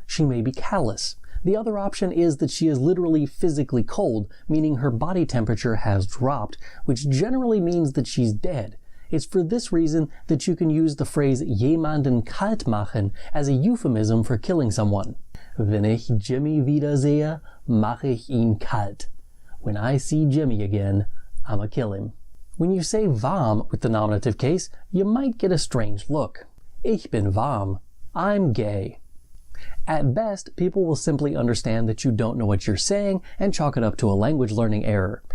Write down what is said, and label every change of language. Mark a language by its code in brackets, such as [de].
[en] She may be callous. The other option is that she is literally physically cold, meaning her body temperature has dropped, which generally means that she's dead. It's for this reason that you can use the phrase jemanden kalt machen as a euphemism for killing someone. [de] Wenn ich Jimmy wiedersehe, mache ich ihn kalt. [en] When I see Jimmy again, I'ma kill him. When you say warm with the nominative case, you might get a strange look. [de] Ich bin warm. [en] I'm gay. At best, people will simply understand that you don't know what you're saying and chalk it up to a language learning error.